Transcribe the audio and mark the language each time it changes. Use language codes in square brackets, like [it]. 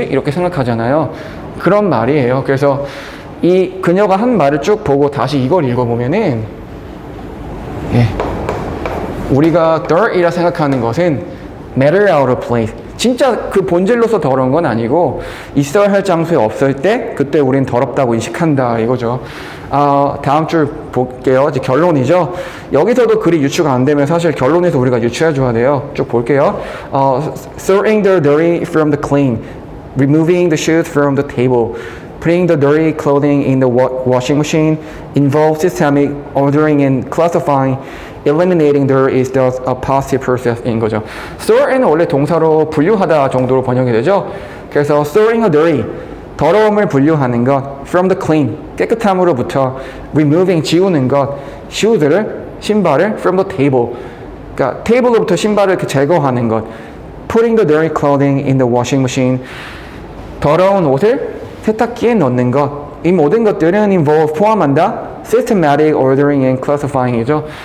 [ko] 이렇게 생각하잖아요. 그런 말이에요. 그래서 이 그녀가 한 말을 쭉 보고 다시 이걸 읽어보면은 우리가 dirty라 생각하는 것은 [en] matter out of place, [ko] 진짜 그 본질로서 더러운 건 아니고 있어야 할 장소에 없을 때 그때 우린 더럽다고 인식한다 이거죠. 다음 줄 볼게요. 이제 결론이죠. 여기서도 글이 유추가 안 되면 사실 결론에서 우리가 유추해 줘야 돼요. 쭉 볼게요. [en] Sorting the dirty from the clean, removing the shoes from the table, putting the dirty clothing in the washing machine involves systemic ordering and classifying. Eliminating dirt is thus a positive process인 거죠. [ko] Sort는 원래 동사로 분류하다 정도로 번역이 되죠. 그래서 [en] sorting a dirty, [ko] 더러움을 분류하는 것, [en] from the clean, [ko] 깨끗함으로부터, removing, 지우는 것, shoes를, 신발을, [en] from the table, [ko] 그러니까 테이블로부터 신발을 이렇게 제거하는 것, [en] putting the dirty clothing in the washing machine, [ko] 더러운 옷을 세탁기에 넣는 것, 이 모든 것들은 involve, 포함한다, [en] systematic ordering and classifying [ko] 이죠.